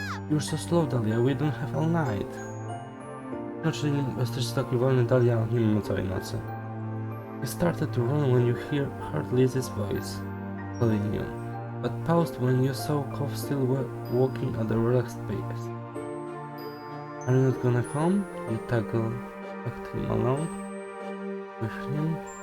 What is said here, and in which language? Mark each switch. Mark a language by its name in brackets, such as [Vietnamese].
[English] You're so slow, Dahlia, we don't have all night. [Polish] No, czyli jesteś taki wolny, Dahlia, nie mamy całej nocy. [English] You started to run when you heard Lizzie's voice calling you, but paused when you saw Cove still walking at a relaxed pace. Are you not gonna come? You tugged him along with him.